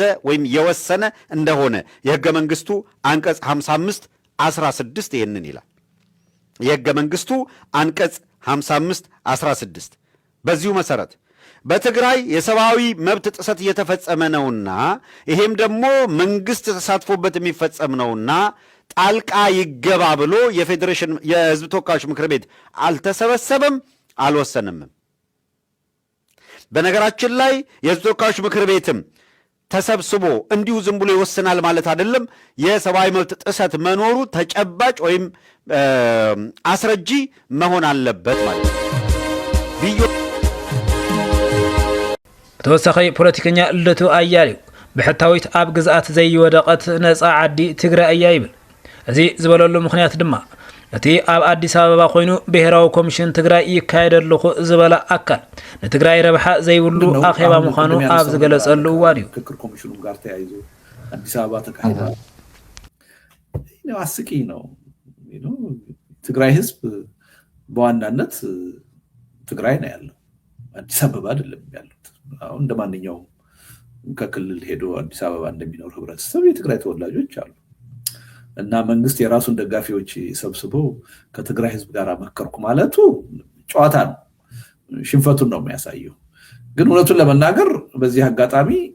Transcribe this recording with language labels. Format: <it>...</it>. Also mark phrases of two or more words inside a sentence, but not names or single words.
<am>ወይም የወሰነ እንደሆነ የህገ መንግስቱ አንቀጽ 55 16 ይሄንን ይላል። የህገ መንግስቱ አንቀጽ 55 16 በዚሁ መሰረት በትግራይ የሰብአዊ መብት ጥሰት እየተፈጸመ ነውና ይሄም ደግሞ መንግስት ተሳትፎበት የሚፈጸም ነውና ጣልቃ ይገባ ብሎ የፌዴሬሽን የህዝብ ተወካዮች ምክር ቤት አልተሰበሰበም፣ አልወሰነም። በነገራችን ላይ የህዝብ ተወካዮች ምክር ቤትም ተሰብስቦ እንዲሁ ዝም ብሎ ይወስናል ማለት አይደለም። የሰብአዊ መብት ጥሰት መኖሩ ተጨባጭ ወይም አስረጂ መሆን አለበት ማለት ነው።</am> <ti>ተወሳኺ ፖለቲከኛ ልደቱ አያሌው ብሕታዊት ኣብ ግዝኣት ዘይወደቐት ነፃ ዓዲ ትግራይ እያ ይብል። እዚ ዝበለሉ ምክንያት ድማ እቲ ኣብ አዲስ አበባ ኮይኑ ብሔራዊ ኮሚሽን ትግራይ ይካየደልኹ ዝበለ አካል ንትግራይ ረብሓ ዘይብሉ አኼባ ምዃኑ ኣብ ዝገለጸሉ እዋን እዩ።</ti> <am>ምክክር ኮሚሽኑ ጋር ተያይዞ አዲስ አበባ ተካሂዷል። አስቂ ነው። ትግራይ ህዝብ በዋናነት ትግራይ ነው ያለው፣ አዲስ አበባ አይደለም ያለው። አሁን እንደማንኛውም ከክልል ሄዶ አዲስ አበባ እንደሚኖር ህብረተሰብ የትግራይ ተወላጆች አሉ እና መንግስት የራሱን ደጋፊዎች ሰብስቦ ከትግራይ ህዝብ ጋር መከርኩ ማለቱ ጨዋታ ነው፣ ሽንፈቱን ነው የሚያሳየው። ግን እውነቱን ለመናገር በዚህ አጋጣሚ</am>